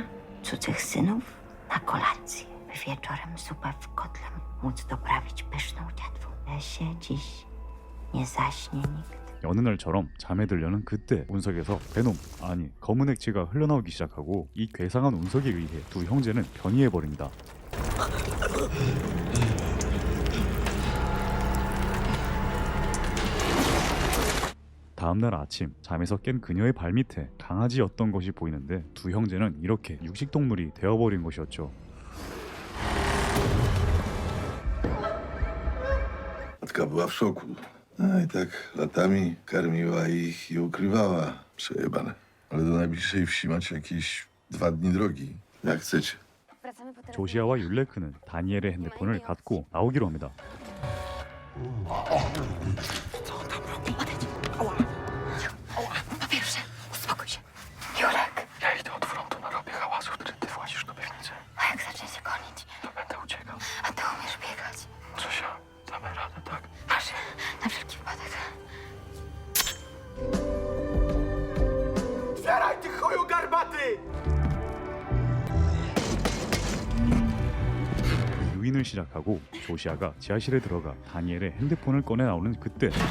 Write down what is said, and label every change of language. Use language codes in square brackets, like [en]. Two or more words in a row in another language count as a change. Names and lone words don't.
[pl] Cudzych synów na kolację. Wieczorem zupa w kotle móc doprawić pyszną jadwą. W lesie dziś nie zaśnie nikt. [ko] 여느 날처럼 잠에 들려는 그때 운석에서 베놈, 아니 검은 액체가 흘러나오기 시작하고 이 괴상한 운석에 의해 두 형제는 변이해버립니다. 다음날 아침 잠에서 깬 그녀의 발밑에 강아지였던 것이 보이는데 두 형제는 이렇게 육식동물이 되어버린 것이었죠. [pl] Matka była w szoku. No i tak latami karmiła ich i ukrywała. Przejebane. Ale do najbliższej wsi macie jakieś 2 dni drogi. Jak chcecie. Wracamy po [ko] 조시아와 율레크는 다니엘의 핸드폰을 갖고 나오기로 합니다. [pl] Po pierwsze, uspokój się. Jurek, Ja idę od frontu, narobię hałasu, wtedy ty włazisz do piwnicy. a jak zacznie się gonić? To będę uciekał. A ty umiesz biegać? Zosia, damy radę, tak? Masz, na wszelki wypadek. Zjaraj ty chuju garbaty! [ko] 유인을 시작하고 조시아가 지하실에 들어가 다니엘의 핸드폰을 꺼내 나오는 그때